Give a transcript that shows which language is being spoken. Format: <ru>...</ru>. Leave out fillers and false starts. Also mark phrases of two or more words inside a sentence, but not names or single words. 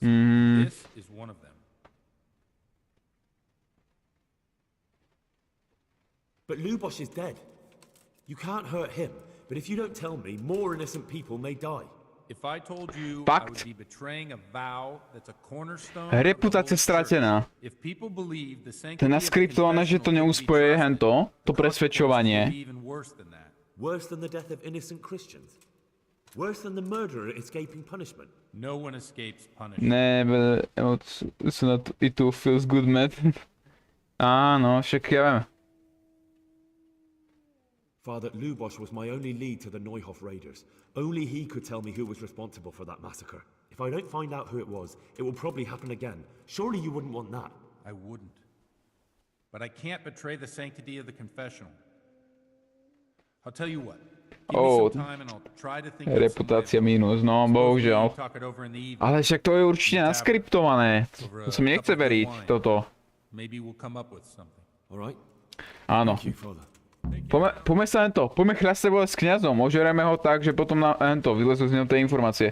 <en>This is one of them. But Luboš is dead. You can't hurt him, but if you don't tell me, more innocent people may die. If I told you I would be betraying a vow that's a cornerstone.</en> <sk>Reputácia stratená. To je naskriptované, že to neúspoje hento, to presvedčovanie.</sk> <en>Worse than the death of innocent Christians. Worse than the murderer escaping punishment. No one escapes punishment. Ne, it's not, it too feels good, man.</en> <sk>Áno, však ja viem.</sk> <en>Father, Luboš was my only lead to the Neuhoff raiders. Only he could tell me who was responsible for that massacre. If I don't find out who it was, it will probably happen again. Surely you wouldn't want that. I wouldn't. But I can't betray the sanctity of the confessional. I'll tell you what.</en> <sk>Reputácia mínus, no bohužiaľ. Ale však to je určite naskriptované. To sa mi nechce veriť, toto. Áno. Poďme sa len to, poďme chľasť s kňazom, ožereme ho tak, že potom na to vylezú z neho tie informácie.</sk>